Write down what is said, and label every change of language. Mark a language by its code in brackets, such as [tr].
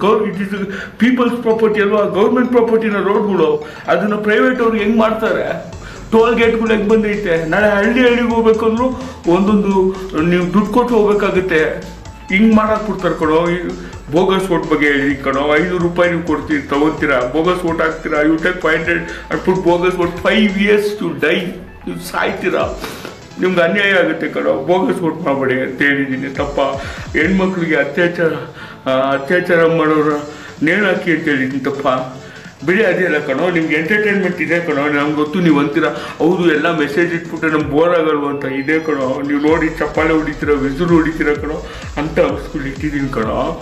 [en] It is people's property [kn] ಅಲ್ವಾ, [en] Government ಪ್ರಾಪರ್ಟಿನ ರೋಡ್ಗಳು. [kn] ಅದನ್ನು ಪ್ರೈವೇಟ್ ಅವ್ರು ಹೆಂಗೆ ಮಾಡ್ತಾರೆ? ಟೋಲ್ ಗೇಟ್ಗಳು ಹೆಂಗೆ ಬಂದೈತೆ? ನಾಳೆ ಹಳ್ಳಿಗೆ ಹೋಗ್ಬೇಕಂದ್ರೂ ಒಂದೊಂದು ನೀವು ದುಡ್ಡು ಕೊಟ್ಟು ಹೋಗ್ಬೇಕಾಗುತ್ತೆ. ಹಿಂಗೆ ಮಾಡಕ್ಕೆ ಬಿಡ್ತಾರೆ ಕಣೋ. ಬೋಗಸ್ ಓಟ್ ಬಗ್ಗೆ ಹೇಳಿ ಕಣೋ, 500 ರೂಪಾಯಿ ನೀವು ಕೊಡ್ತೀರಿ, ತಗೋತೀರಾ, ಬೋಗಸ್ ಓಟ್ ಹಾಕ್ತೀರಾ. [en] You take 500 and put bogus vote, 5 years to die. [kn] ನೀವು ಸಾಯ್ತೀರಾ, ನಿಮ್ಗೆ ಅನ್ಯಾಯ ಆಗುತ್ತೆ ಕಣೋ. ಬೋಗಸ್ ಓಟ್ ಮಾಡಬೇಡಿ ಅಂತ ಹೇಳಿದ್ದೀನಿ. ತಪ್ಪ ಹೆಣ್ಮಕ್ಳಿಗೆ ಅತ್ಯಾಚಾರ ಮಾಡೋರ ನೇಣಾಕಿ ಅಂತ ಹೇಳಿದ್ದೀನಿ. ತಪ್ಪ ಬಿಡಿ, ಅದೇ ಅಲ್ಲ ಕಣೋ. ನಿಮ್ಗೆ ಎಂಟರ್ಟೈನ್ಮೆಂಟ್ ಇದೆ ಕಣೋ. ನಮ್ಗೆ ಗೊತ್ತು ನೀವು ಅಂತೀರ ಹೌದು ಎಲ್ಲ ಮೆಸೇಜ್ ಇಟ್ಬಿಟ್ರೆ ನಮ್ಗೆ ಬೋರ್ ಆಗಲ್ವ ಅಂತ. ಇದೆ ಕಣೋ, ನೀವು ನೋಡಿ ಚಪ್ಪಾಳೆ ಹೊಡಿತೀರ, ವಿಸಿರು ಹೊಡಿತೀರ ಕಣೋ ಅಂತ ಅವಸ್ಗಳು ಇಟ್ಟಿದ್ದೀನಿ ಕಣೋ.